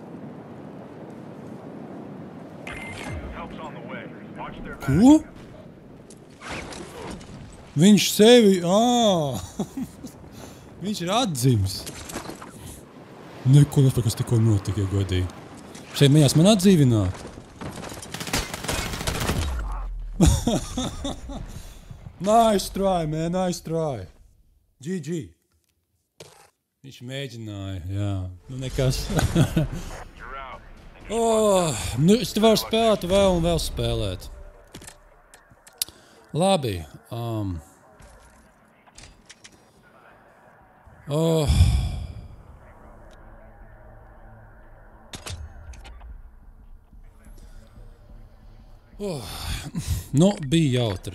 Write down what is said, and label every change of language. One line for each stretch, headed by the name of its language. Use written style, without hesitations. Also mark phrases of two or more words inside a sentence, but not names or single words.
Latvian: Ko? Viņš sevi... Viņš ir atdzims. Neko nespēj, kas tikko notika, ja godīgi. Šeit mēģinās man atdzīvināt.
English: Nice try, man, nice try. GG.
Latvian: Viņš mēģināja, jā. Nu nekas. Nu es te varu spēlēt vēl un vēl spēlēt. Labi. Nu, bija jautri.